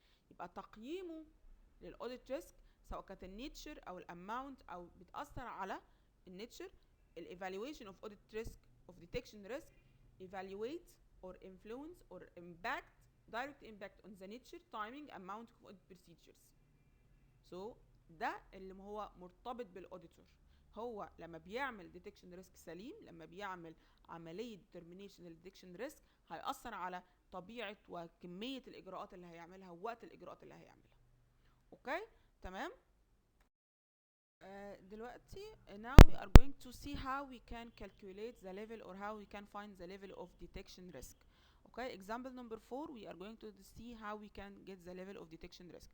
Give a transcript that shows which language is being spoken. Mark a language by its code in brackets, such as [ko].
[ar] يبقى تقييمه للاوديت ريسك سواء كانت النيتشر او الاماونت او بتاثر على النيتشر. [en] الايفالويشن of audit risk of detection risk evaluate or influence or impact direct impact on the nature, timing, amount of audit procedures. [ar] So ده اللي هو مرتبط بالاوديتور. هو لما بيعمل ديتكشن ريسك سليم، لما بيعمل عمليه ديترمينيشن للديتكشن ريسك هيأثر على طبيعه وكميه الاجراءات اللي هيعملها ووقت الاجراءات اللي هيعملها. اوكي تمام. دلوقتي [en] now we are going to see how we can calculate the level or how we can find the level of detection risk. Okay, example number 4, we are going to see how we can get the level of detection risk.